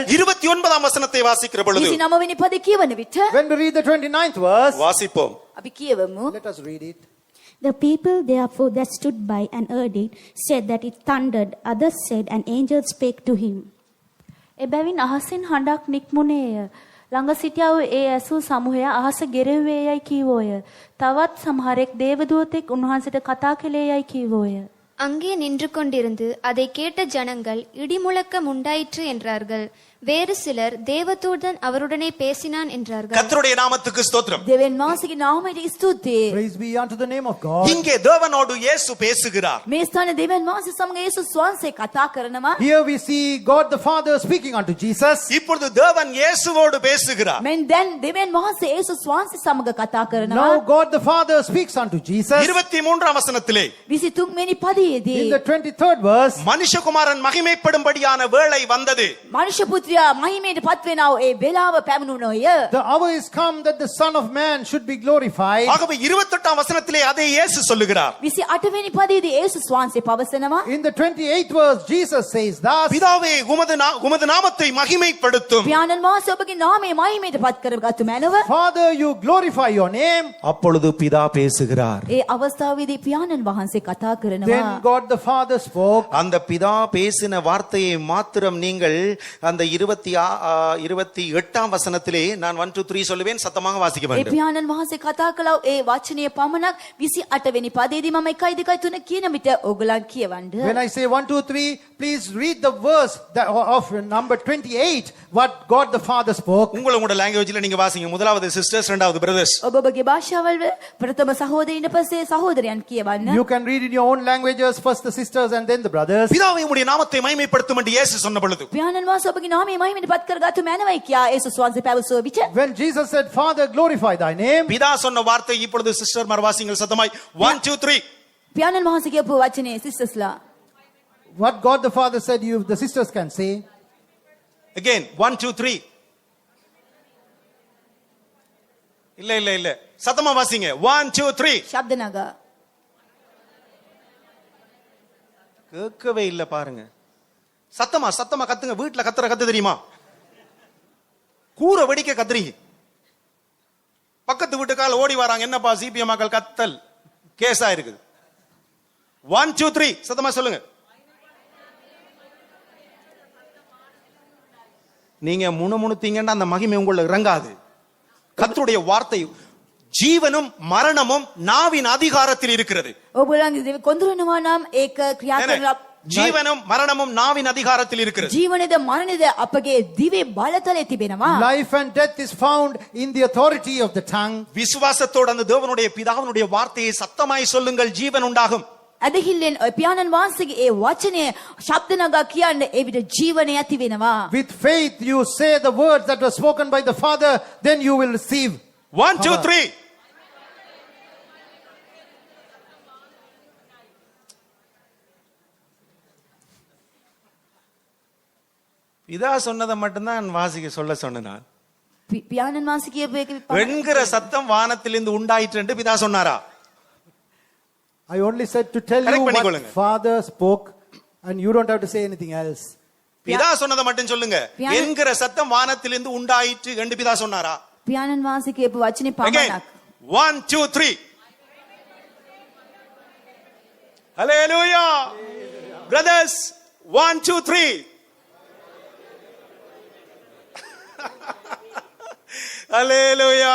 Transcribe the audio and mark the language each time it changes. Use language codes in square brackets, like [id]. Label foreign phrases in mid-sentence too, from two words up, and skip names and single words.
[ta] 29ஆம் வசனத்தை வாசிக்கிற பொழுது [si] 29 වෙනි පදේ කියවන විට [en] When we read the 29th verse, [ta] வாசிப்போம். [si] අපි කියවමු. [en] let us read it. The people therefore that stood by and heard it said that it thundered. Others said an angel spake to him. [si] එබැවින් අහසින් හඬක් නික්මුණේය. ළඟ සිටියා වූ ඒ ඇසූ සමූහය අහස ගෙරෙව්වේ යයි කීවෝය. තවත් සමහරෙක් දේවදූතෙක් උන්වහන්සේට කතා කළේ යයි කීවෝය. [ta] அங்கே நின்று கொண்டிருந்து அதை கேட்ட ஜனங்கள் இடிமுழக்கம் உண்டாயிற்று என்றார்கள். வேறு சிலர் தேவதூதன் அவருடனே பேசினான் என்றார்கள். கர்த்தருடைய நாமத்துக்கு ஸ்தோத்திரம். [si] දෙවියන් වහන්සේගේ නාමයට ස්තුතියි. [en] Praise be unto the name of God. [ta] இங்கே தேவனோடு இயேசு பேசுகிறார். [si] මේ ස්ථානයේ දෙවියන් වහන්සේ සමග යේසුස් වහන්සේ කතා කරනවා. [en] Here we see God the Father speaking unto Jesus. [ta] இப்பொழுது தேவன் இயேசுவோடு பேசுகிறார். [si] මෙන් දැන් දෙවියන් වහන්සේ යේසුස් වහන්සේ සමග කතා කරනවා. [en] Now God the Father speaks unto Jesus. [ta] 23ஆம் வசனத்திலே [si] 23 වෙනි පදයේදී [en] In the 23rd verse, [ta] மனுஷகுமாரன் மகிமைப்படும்படியான வேளை வந்தது. [si] මනුෂ්‍ය පුත්‍රයා මහිමයට පත් වෙනා වූ ඒ වේලාව පැමිණුණෝය. [en] the hour is come that the Son of Man should be glorified. [ta] ஆகவே 28ஆம் வசனத்திலே அதை இயேசு சொல்லுகிறார். [si] 28 වෙනි පදයේදී යේසුස් වහන්සේ පවසනවා. [en] In the 28th verse, Jesus says thus, [ta] பிதாவே உமது நாமத்தை மகிமைப்படுத்தும். [si] පියාණන් වහන්සේ ඔබගේ නාමය මහිමයට පත් කරගත්තු මැනව. [en] Father, you glorify your name. [ta] அப்பொழுது பிதா பேசுகிறார். [si] ඒ අවස්ථාවේදී පියාණන් වහන්සේ කතා කරනවා. [en] Then God the Father spoke. [ta] அந்த பிதா பேசின வார்த்தையை மாத்திரம் நீங்கள் அந்த 28ஆம் வசனத்திலே நான் 1 2 3 சொல்லுவேன், சத்தமாக வாசிக்க [si] ඒ [ta] வேண்டும். [si] පියාණන් වහන්සේ කතා කළා ඒ වචනය පමණක් 28 වෙනි පදයේදී මම 1 2 3 කියන විට ඕගලන් කියවන්න. [en] When I say 1 2 3, please read the verse of number 28, what God the Father spoke. [ta] உங்களோட லாங்குவேஜ்ல நீங்க வாசிங்க. முதலாவது சிஸ்டர்ஸ், இரண்டாவது பிரதர்ஸ். [si] ඔබ ඔබගේ භාෂාවල් ප්‍රථම සහෝදරින් පස්සේ සහෝදරයන් කියවන්න. [en] You can read in your own languages, first the sisters and then the brothers. [ta] பிதாவே உம்முடைய நாமத்தை மகிமைப்படுத்தும் என்று இயேசு சொன்ன பொழுது [si] පියාණන් වහන්සේ ඔබගේ නාමය මහිමයට පත් කරගත්තු මැනවයි කියා යේසුස් වහන්සේ පැවසුව විට [en] When Jesus said, Father, glorify thy name, [ta] பிதா சொன்ன வார்த்தை இப்பொழுது சிஸ்டர் மார் வாசிங்கள் சத்தமாய் 1 2 3. [si] පියාණන් වහන්සේ කියපු වචනේ සිස්ටර්ස්ලා [en] what God the Father said, you the sisters can say. Again 1 2 3. [ta] இல்ல சத்தமா வாசிங்க. 1 2 3. [si] ශබ්ද නගා. [ta] கேட்கவே இல்ல பாருங்க. சத்தமா கத்துங்க. வீட்டுல கத்து தெரியுமா? கூரை வெடிக்க கத்துறீங்க. பக்கத்து வீட்டுக்கால ஓடி வராங்க, என்னப்பா சிபிஎம் மக்கள் கத்தல் கேஸா இருக்குது. 1 2 3 சத்தமா சொல்லுங்க. நீங்க முணுமுணுத்தீங்கன்னா அந்த மகிமை உங்களுக்கு இறங்காது. கர்த்தருடைய வார்த்தை ஜீவனும் மரணமும் நாவின் அதிகாரத்தில் இருக்கிறது. [si] ඔබලන්ගේ කොඳුරනවා නම් ඒක ක්‍රියා කරලා [ta] ஜீவனும் மரணமும் நாவின் அதிகாரத்தில் இருக்கிறது. [si] ජීවනද මරණද අපගේ දිවේ බලතලයේ තිබෙනවා. [en] Life and death is found in the authority of the tongue. [ta] விசுவாசத்தோடு அந்த தேவனுடைய பிதாவினுடைய வார்த்தையை சத்தமாய் சொல்லுங்கள், ஜீவன் உண்டாகும். [si] ඇදහිල්ලෙන් පියාණන් වහන්සේගේ ඒ වචනය ශබ්ද නගා කියන්න ඒ විට ජීවනය ඇති වෙනවා. [en] With faith you say the words that were spoken by the Father, then you will receive. 1 2 3. [ta] பிதா சொன்னதை மட்டும்தான் வாசிக்க சொல்ல சொன்னான். [si] පියාණන් වහන්සේ කියපු එක [ta] வெண்கிற சத்தம் வானத்திலிருந்து உண்டாயிற்று என்று பிதா சொன்னாரா? [en] I only said to tell Correct you what [ta] பண்ணிக்கொள்ளுங்க. [en] Father spoke, and you don't have to say anything else. [ta] பிதா சொன்னதை மட்டும் சொல்லுங்க. என்கிற சத்தம் வானத்திலிருந்து உண்டாயிற்று என்று பிதா சொன்னாரா? [si] පියාණන් වහන්සේ කියපු වචනේ [en] Again, [si] පමණක්. [en] 1 2 3. Hallelujah. Brothers, 1 2 3. [ta] அல்லேலூயா.